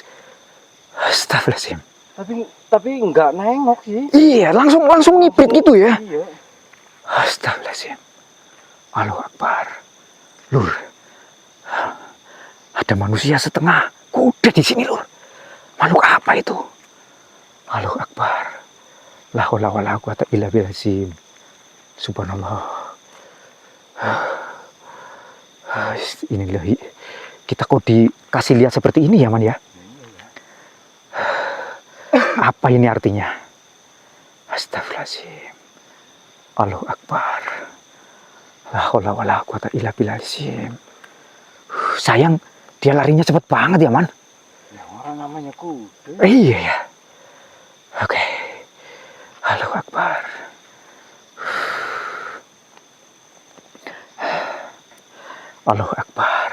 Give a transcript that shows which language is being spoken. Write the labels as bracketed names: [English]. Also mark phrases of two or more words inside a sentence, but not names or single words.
[Arabic] أستغفر الله العظيم. [Indonesian] Tapi nggak nengok sih. Iya, langsung ngiprit gitu ya. Iya. [Arabic] أستغفر الله العظيم. الله أكبر. [Indonesian] Lur, ada manusia setengah kuda di sini lur. Makhluk apa itu? [Arabic] الله أكبر. لا حول ولا قوة إلا بالله. سبحان الله. [Indonesian] Inilah kita kok dikasih lihat seperti ini ya man ya. Apa ini artinya? [Arabic] أستغفر الله العظيم. الله أكبر. لا حول ولا قوة إلا بالله. [Indonesian] Sayang, dia larinya cepet banget ya, Man. Ya orang namanya kuda. Iya ya. Oke. [Arabic] الله أكبر. الله أكبر.